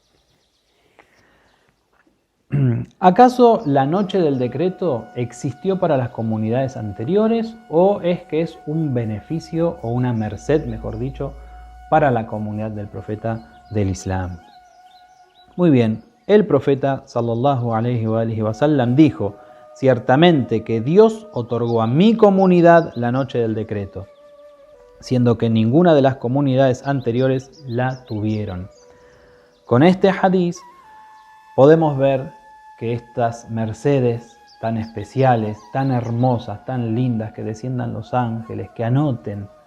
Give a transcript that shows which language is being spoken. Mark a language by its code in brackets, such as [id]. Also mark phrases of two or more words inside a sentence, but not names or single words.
[es] ¿Acaso la noche del decreto existió para las comunidades anteriores o es que es un beneficio o una merced, mejor dicho, para la comunidad del profeta del Islam? Muy bien, el profeta [ar] صلى الله عليه وسلم [es] dijo, ciertamente que Dios otorgó a mi comunidad la noche del decreto, siendo que ninguna de las comunidades anteriores la tuvieron. Con este hadiz podemos ver que estas mercedes tan especiales, tan hermosas, tan lindas, que desciendan los ángeles, que anoten.